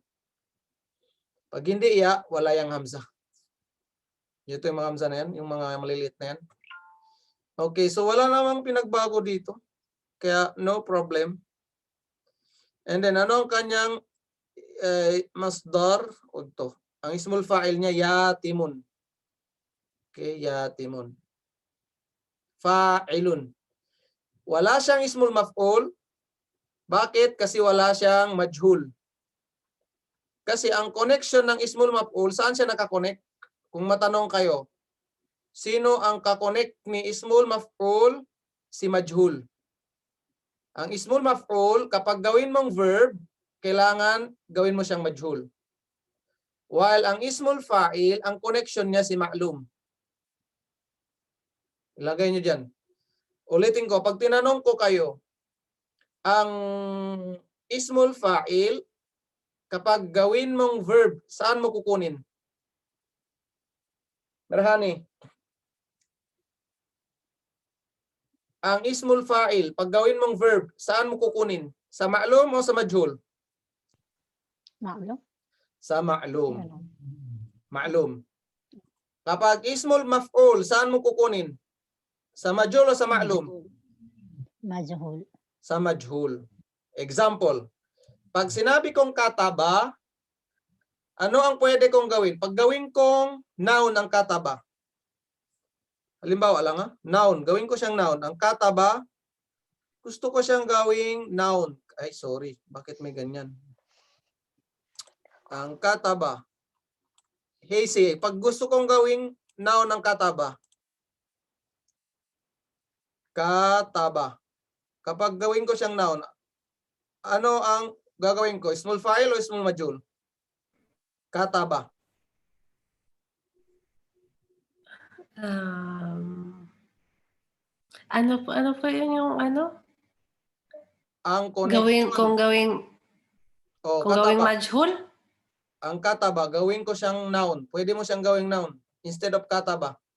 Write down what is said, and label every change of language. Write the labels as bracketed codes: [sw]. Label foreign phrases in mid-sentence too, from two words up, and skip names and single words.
[tl] Pag hindi ya, wala yung hamza. Ito yung mga hamza na yan, yung mga maliliit na yan. Okay, so wala namang pinagbago dito. Kaya [en] no problem. And then [tl] ano ang kanyang masdar? Ito. Ang [ar] اسم الفاعل [tl] niya, yatimun. [ar] Okay, يتم. فاعل. [tl] Wala siyang [ar] اسم المفعول. [tl] Bakit? Kasi wala siyang majhul. Kasi ang connection ng [ar] اسم المفعول, [tl] saan siya nakakonect? Kung matanong kayo, sino ang kakonect ni [ar] اسم المفعول? [tl] Si majhul. Ang [ar] اسم المفعول, [tl] kapag gawin mong verb, kailangan gawin mo siyang majhul. While ang [ar] اسم الفاعل, [tl] ang connection niya si ma'lum. Ilagay nyo dyan. Ulitin ko, pag tinanong ko kayo, ang [ar] اسم الفاعل, [tl] kapag gawin mong verb, saan mo kukunin? Merhani. Ang [ar] اسم الفاعل, [tl] pag gawin mong verb, saan mo kukunin? Sa ma'lum o sa majhul? Ma'lum. Sa ma'lum. Ma'lum. Kapag [ar] اسم المفعول, [tl] saan mo kukunin? Sa majhul o sa ma'lum? Majhul. Sa majhul. Example, pag sinabi kong kataba, ano ang pwede kong gawin? Pag gawin kong noun ang kataba. Halimbawa lang noun. Gawin ko siyang noun. Ang kataba, gusto ko siyang gawing noun. Ay, sorry. Bakit may ganyan? Ang kataba. [en] Hey, say, [tl] pag gusto kong gawing noun ang kataba. Kataba. Kapag gawin ko siyang noun, ano ang gagawin ko? Small fa'il o small majhul? Kataba. Ano po yun yung ano? Ang connection. Kung gawing kataba. majhul? Ang kataba, gawin ko siyang noun. Pwede mo siyang gawing noun [en] instead of [tl] kataba.